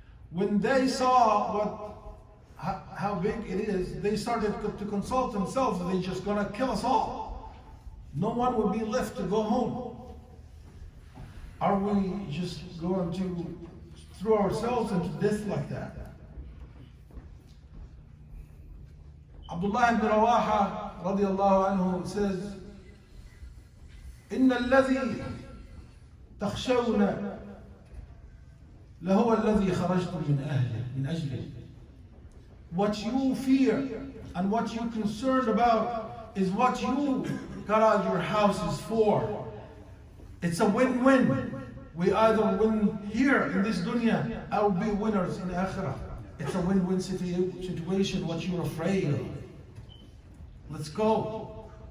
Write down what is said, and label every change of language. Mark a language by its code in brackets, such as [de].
[en] When they saw how big it is, they started to consult themselves. They're just going to kill us all. No one will be left to go home. Are we just going to throw ourselves into death like that? Abdullah ibn Rawaha radiallahu anhu says, [ar] إن الذي تخشون لهو الذي خرجتم من أجله. [en] What you fear and what you're concerned about is what you got out your houses for. It's a win-win. We either win here in this dunya or be winners in akhirah. It's a win-win situation, what you're afraid of. Let's go.